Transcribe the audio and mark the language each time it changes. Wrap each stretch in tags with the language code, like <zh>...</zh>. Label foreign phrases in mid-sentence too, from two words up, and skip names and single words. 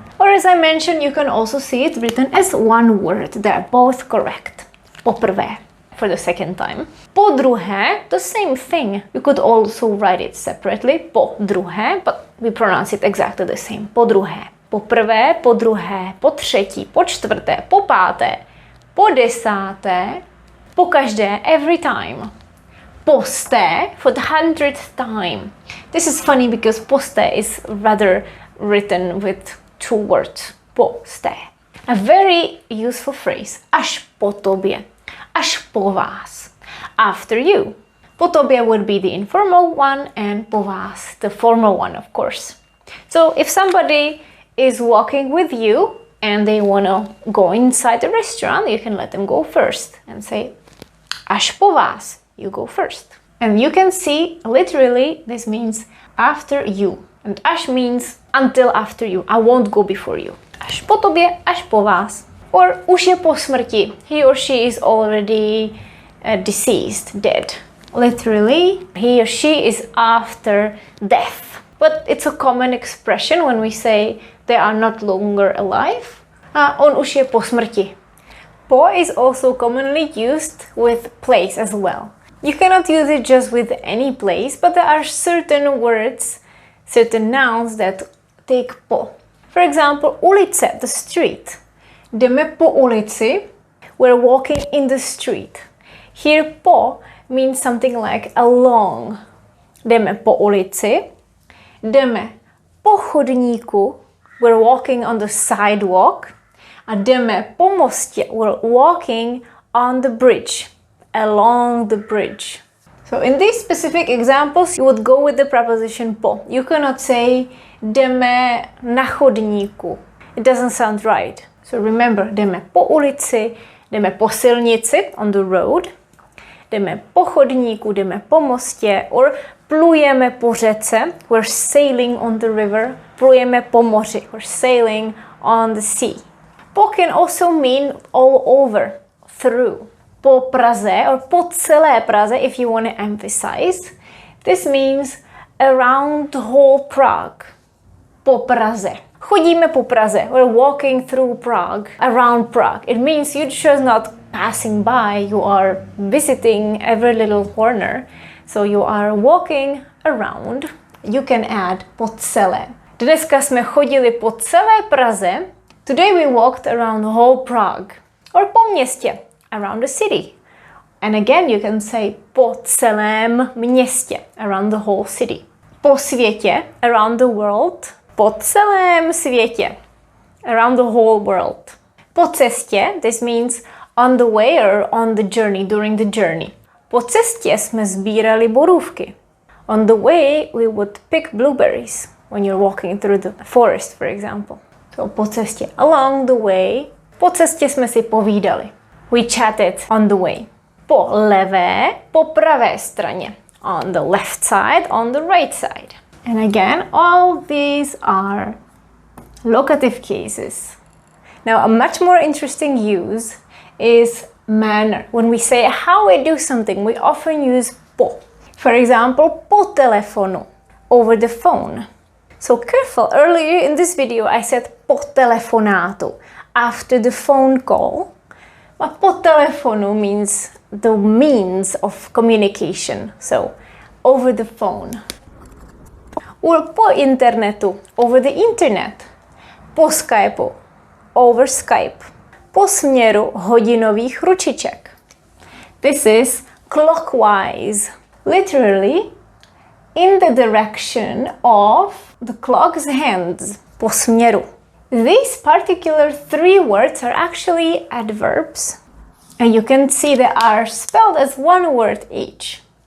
<en>Or as I mentioned, you can also see it written as one word. They're both correct. Poprvé, for the second time.</en> <cs>Po druhé,</cs> <en>the same thing. You could also write it separately.</en> <cs>Po druhé,</cs> <en>but we pronounce it exactly the same.</en> <cs>Po druhé. Po prvé, po druhé, po třetí, po čtvrté, po páté, po desáté, po každé,</cs> <en>every time. Posté, for the 100th time. This is funny because posté is rather written with two words. Posté. A very useful phrase.</en> <cs>Až po tobě. Až po vás.</cs> <en>After you.</en> <cs>Po tobě</cs> <en>would be the informal one and</en> <cs>po vás</cs> <en>the formal one, of course. So if somebody is walking with you and they want to go inside the restaurant, you can let them go first and say,</en> <cs>až po vás,</cs> <en>you go first. And you can see, literally, this means after you. And až means until after you. I won't go before you.</en> <cs>Až po tobě, až po vás. Or už je po smrti.</cs> <en>He or she is already deceased, dead. Literally, he or she is after death. But it's a common expression when we say they are not longer alive.</en> <cs>On už je po smrti.</cs> <en>Po is also commonly used with place as well. You cannot use it just with any place, but there are certain words, certain nouns that take po. For example, ulice, the street.</en> <cs>Jdeme po ulici.</cs> <en>we're walking in the street. Here po means something like along.</en> <cs>Jdeme po ulici, jdeme po chodníku,</cs> <en>we're walking on the sidewalk,</en> <cs>a jdeme po mostě,</cs> <en>we're walking on the bridge, along the bridge. So in these specific examples, you would go with the preposition po. You cannot say</en> <cs>jdeme na chodníku.</cs> <en>It doesn't sound right. So remember,</en> <cs>jdeme po ulici, jdeme po silnici,</cs> <en>on the road,</en> <cs>jdeme po chodníku, jdeme po mostě, or plujeme po řece,</cs> <en>we're sailing on the river,</en> <cs>plujeme po moři,</cs> <en>we're sailing on the sea. Po can also mean all over, through.</en> <cs>Po Praze or po celé Praze,</cs> <en>if you want to emphasize. This means around the whole Prague.</en> <cs>Po Praze. Chodíme po Praze.</cs> <en>We're walking through Prague, around Prague. It means you're just not passing by, you are visiting every little corner. So you are walking around. You can add</en> <cs>po celé. Dneska jsme chodili po celé Praze.</cs> <en>Today we walked around the whole Prague.</en> <cs>Or po městě,</cs> <en>around the city. And again you can say</en> <cs>po celém městě,</cs> <en>around the whole city.</en> <cs>Po světě,</cs> <en>around the world.</en> <cs>Po celém světě,</cs> <en>around the whole world.</en> <cs>Po cestě,</cs> <en>this means on the way or on the journey, during the journey.</en> <cs>Po cestě jsme sbírali borůvky.</cs> <en>On the way we would pick blueberries when you're walking through the forest, for example.</en> <cs>So po cestě,</cs> <en>along the way.</en> <cs>Po cestě jsme si povídali.</cs> <en>We chatted on the way.</en> <cs>Po levé, po pravé straně.</cs> <en>On the left side, on the right side. And again, all these are locative cases. Now, a much more interesting use is manner. When we say how we do something, we often use po. For example,</en> <cs>po telefonu,</cs> <en>over the phone. So careful, earlier in this video I said</en> <cs>po telefonátu,</cs> <en>after the phone call. But</en> <cs>po telefonu</cs> <en>means the means of communication, so over the phone.</en> <cs>Or po internetu,</cs> <en>over the internet.</en> <cs>Po Skypeu,</cs> <en>over Skype.</en> <cs>Po směru hodinových ručiček.</cs> <en>This is clockwise. Literally, in the direction of the clock's hands.</en> <cs>Po směru.</cs> <en>These particular three words are actually adverbs. And you can see they are spelled as one word each.</en>